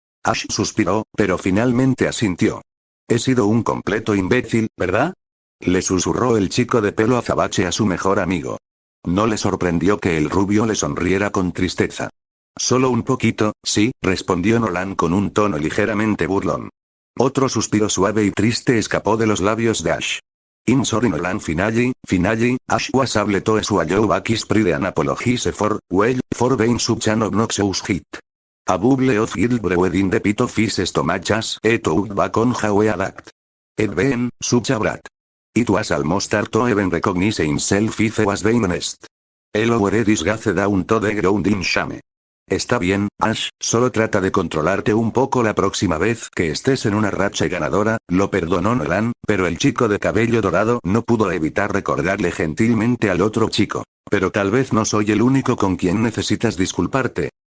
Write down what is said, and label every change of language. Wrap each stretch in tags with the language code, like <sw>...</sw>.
<es>Ash suspiró, pero finalmente asintió. He sido un completo imbécil, ¿verdad?, le susurró el chico de pelo azabache a su mejor amigo. No le sorprendió que el rubio le sonriera con tristeza. Solo un poquito, sí, respondió Nolan con un tono ligeramente burlón. Otro suspiro suave y triste escapó de los labios de Ash.</es> <en>I'm sorry Nolan finally, Ash was able to swallow back his pride and apologize for being such an obnoxious hit. A bubble of guilt brewed in the pit of his stomach as he thought back on how he had It been, such a brat. It was almost hard to even recognize himself if he was being honest. He lowered his gaze down to the ground in shame.</en> <es>Está bien, Ash, solo trata de controlarte un poco la próxima vez que estés en una racha ganadora, lo perdonó Nolan, pero el chico de cabello dorado no pudo evitar recordarle gentilmente al otro chico. Pero tal vez no soy el único con quien necesitas disculparte.</es>